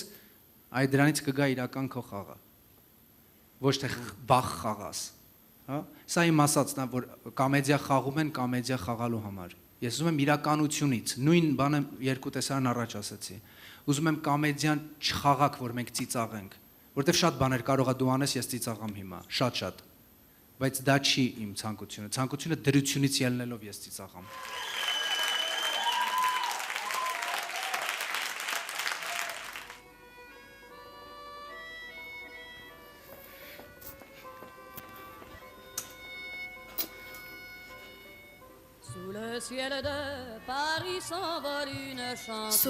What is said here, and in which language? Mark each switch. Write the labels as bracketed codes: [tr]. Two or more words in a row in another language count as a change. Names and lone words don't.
[hy] այդ դրանից կգա իրական քո խաղը։ Ոչ թե վախ խաղաս։ Հա։ Սա իմ ասածն է, որ կոմեդիա խաղում են կոմեդիա խաղալու համար։ Ես ուզում եմ իրականությունից, նույն բանը երկու տեսարան առաջ ասացի։ Ուզում եմ կոմեդիան չխաղակ, որ մենք ծիծաղենք, որտեվ շատ բաներ կարող է դու անես, ես ծիծաղամ հիմա, շատ։ Բայց դա չի իմ ցանկությունը։ Ցանկությունը դրությունից ելնելով ես ծիծաղամ։ [fr] Sous le ciel de Paris s'envole une chanson.